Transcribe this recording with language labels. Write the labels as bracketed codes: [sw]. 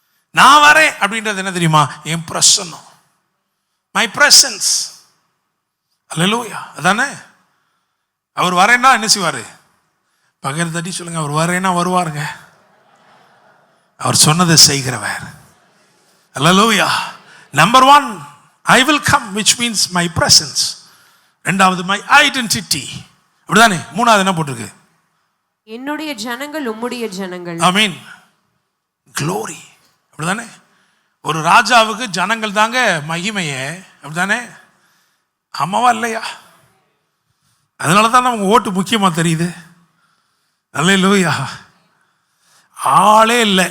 [ta] நான் வரேன் அப்படின்றது என்ன தெரியுமா? என் பிரசன்னம், [en] My presence. [ta] அல்லேலூயா, அதானே. அவர் வரேன்னா என்ன செய்வாரு? பகல் தட்டி சொல்லுங்க, அவர் வரேன்னா வருவாருங்க. அவர் சொன்னதை செய்கிறவர். அல்லேலூயா. [en] Number 1, I will come, which means my presence. [ta] ரெண்டாவது [en] my identity. [ta] அப்படிதானே. மூணாவது என்ன போட்டிருக்கு? என்னுடைய ஜனங்கள் உம்முடைய ஜனங்கள். ஆமென். glory. அப்படிதானே. ஒரு ராஜாவுக்கு ஜனங்கள் தாங்க மகிமையே. அப்படிதானே. ஆமாவா இல்லையா? அதனால தான் நமக்கு ஓட்டு முக்கியமா தெரியுது. அல்லேலூயா. ஆளே இல்லை.